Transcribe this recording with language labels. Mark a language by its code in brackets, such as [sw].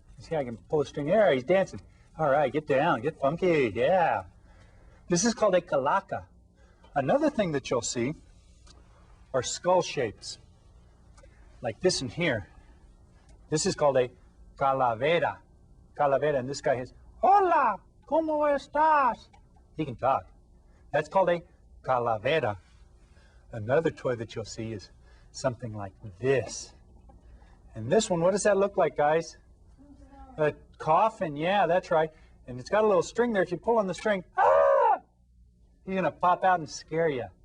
[en] See, I can pull a string there. He's dancing. All right, get down, get funky. Yeah. This is called a calaca. Another thing that you'll see are skull shapes, like this one here. This is called a calavera. Calavera, and this guy is, [es] Hola, ¿cómo estás? [en] He can talk. That's called a calavera. Another toy that you'll see is something like this. And this one, what does that look like, guys? A coffin, yeah, that's right. And it's got a little string there. If you pull on the string, he's going to pop out and scare you.